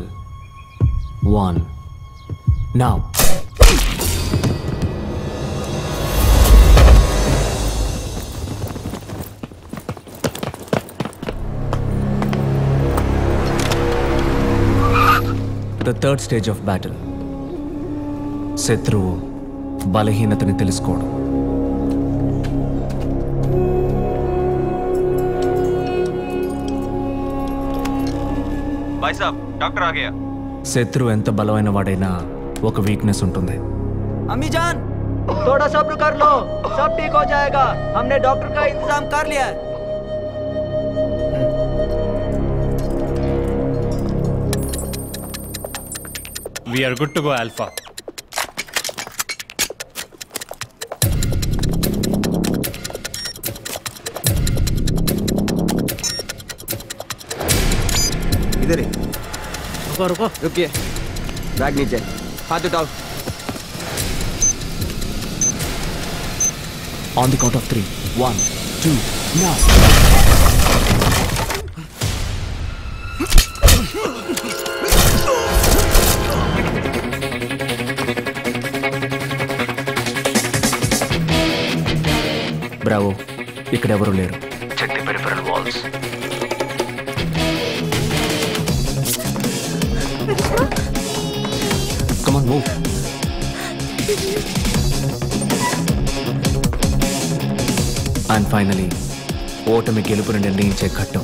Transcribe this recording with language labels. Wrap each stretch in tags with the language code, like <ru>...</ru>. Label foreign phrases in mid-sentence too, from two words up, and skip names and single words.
<en>1. Now. The third stage of battle.</en> <te>శత్రువు బలహీనతని తెలుసుకోవడం.</te> <hi>भाई साहब डॉक्टर आ गया।</hi> <te>శత్రువు ఎంత బలమైన వాడైనా ఒక వీక్నెస్ ఉంటుంది.</te> <hi>अम्मी जान थोड़ा सब्र कर लो, सब ठीक हो जाएगा। हमने डॉक्टर का इंतजाम कर लिया है।</hi> <en>We are good to go, Alpha.</en> <hi>इधर ही रुको रुको रुकिए, बैग नीचे, हाथ उठाओ।</hi> <en>On the count of 3. 1, 2, now. బ్రావో,</en> <te>ఇక్కడ ఎవరు లేరు.</te> <en>Check the peripheral walls. Come on, move. and finally</en> <te>ఓటమి గెలుపుని నిర్ణయించే ఘట్టం.</te>